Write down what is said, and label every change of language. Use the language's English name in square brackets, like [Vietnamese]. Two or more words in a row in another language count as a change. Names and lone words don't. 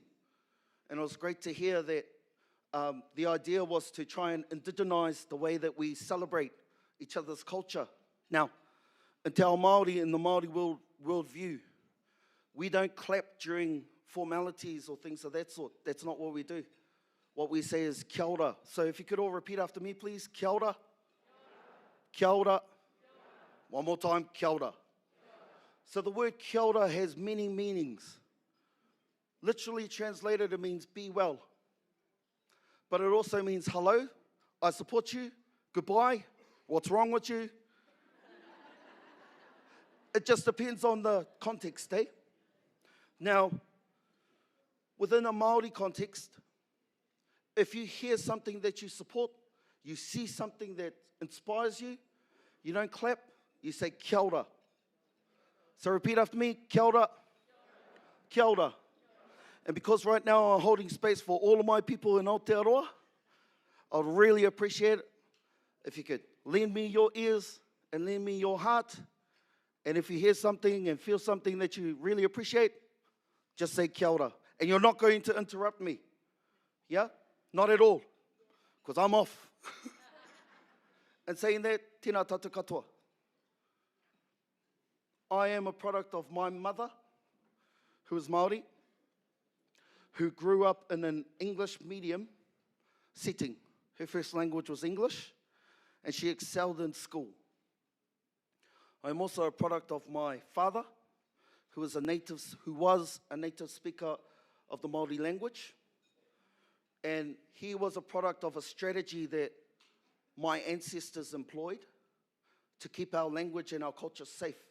[English] And it was great to hear that the idea was to try and indigenize the way that we celebrate each other's culture. Now, in [Māori] Te Ao Māori, [English] in the Māori worldview, we don't clap during formalities or things of that sort. That's not what we do. What we say is [Māori] kia ora. [English] So if you could all repeat after me, please. [Māori] Kia ora. Kia ora. [English] One more time, [Māori] kia ora. [English] So the word [Māori] kia ora [English] has many meanings. Literally translated, it means be well. But it also means hello, I support you, goodbye, what's wrong with you? It just depends on the context, eh? Now, within a Maori context, if you hear something that you support, you see something that inspires you, you don't clap, you say [Māori] kia ora. [English] So repeat after me, [Māori] kia ora. Kia ora. [English] And because right now I'm holding space for all of my people in Aotearoa, I'd really appreciate it if you could lend me your ears and lend me your heart. And if you hear something and feel something that you really appreciate, just say [Māori] kia ora. [English] And you're not going to interrupt me. Yeah? Not at all. Because I'm off. And saying that, [Māori] tēnā tātou katoa. [English] I am a product of my mother, who is Maori, who grew up in an English medium setting. Her first language was English, and she excelled in school. I'm also a product of my father, who was a native speaker of the Maori language, and he was a product of a strategy that my ancestors employed to keep our language and our culture safe.